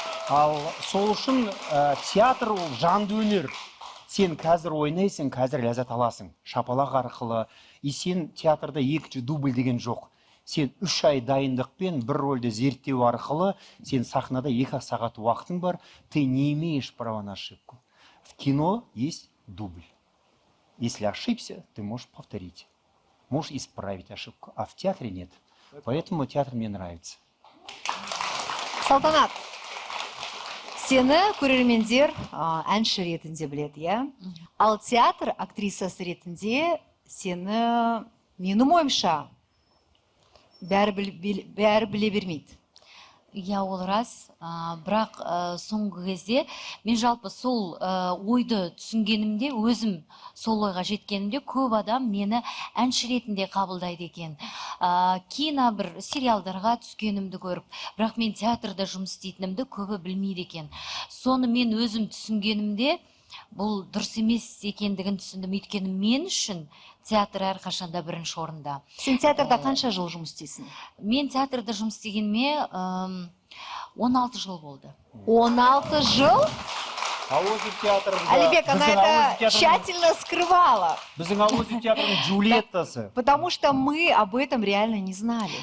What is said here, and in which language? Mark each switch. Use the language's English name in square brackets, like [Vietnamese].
[Kazakh] Ал сол үшін театр ол жанды өнер. Сен қазір ойнайсың, қазір ләззат аласың. Шапалақ арқылы. И сен театрда екінші дубль деген жоқ. Сен 3 ай дайындықпен бір рөлді зерттеу арқылы сен сахнада 2 сағат уақытың бар. [Russian] Ты не имеешь права на ошибку. В кино есть дубль. Если ошибся, ты можешь повторить. Можешь исправить ошибку. А в театре нет. Поэтому театр мне нравится. [Kazakh] Салтанат, сені көрермендер әнші ретінде біледі, иә? Ал театр актрисасы ретінде сені, менің ойымша, бәрі біле бермейді. Я ол рас, бірақ соңғы кезде мен жалпы сол ойды түсінгенімде, өзім сол ойға жеткенімде көп адам мені әнші ретінде қабылдайды екен. Кейін бір сериалдарға түскенімді көріп, бірақ мен театрда жұмыс істейтінімді көбі білмейді екен. Соны мен өзім түсінгенімде бұл дұрыс емес екендігін түсіндім. Өйткені мен үшін театр әрқашанда бірінші орында. Сен театрда қанша жыл жұмыс істейсің? Мен театрда жұмыс істегеніме 16 жыл болды. 16 жыл? Әуезов театрында... [Russian] Алибек, она это тщательно скрывала. [Kazakh] Біздің Әуезов театрының Джульеттасы. [Russian] Потому что мы об этом реально не знали.